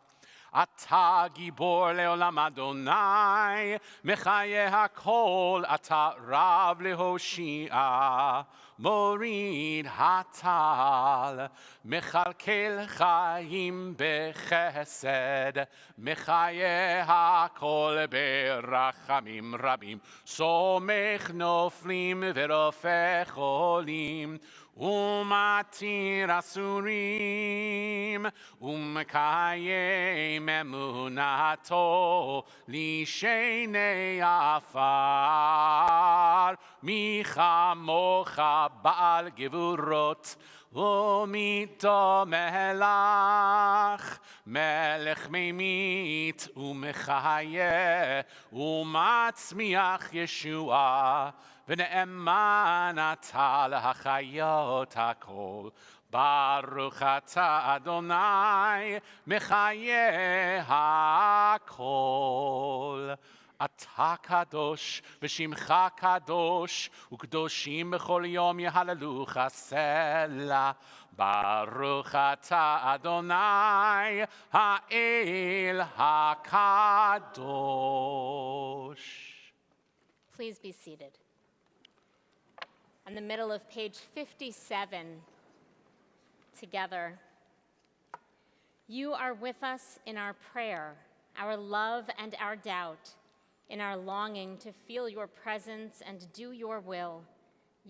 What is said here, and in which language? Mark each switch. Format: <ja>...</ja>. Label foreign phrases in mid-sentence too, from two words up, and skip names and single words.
<he>אתה גבור לעולם אדני, מחיה הכל, אתה רב להושיע, מוריד הטל, מכלכל חיים בחסד, מחיה הכל ברחמים רבים, סומך נופלים ורופא חולים, ומתיר אסורים, ומקים אמונתו, לישני עפר, מי כמוך בעל גבורות, ומי דומה לך, מלך ממית, ומחיה, ומצמיח ישועה, ונאמן אתה להחיות הכל, ברוך אתה ה', מחיה הכל. אתה קדוש, ושמך קדוש, וקדושים בכל יום יהללוך סלה. ברוך אתה ה', האל הקדוש.</he> <en>Please be seated. In the middle of page 57, together. You are with us in our prayer, our love and our doubt, in our longing to feel your presence and do your will.</en>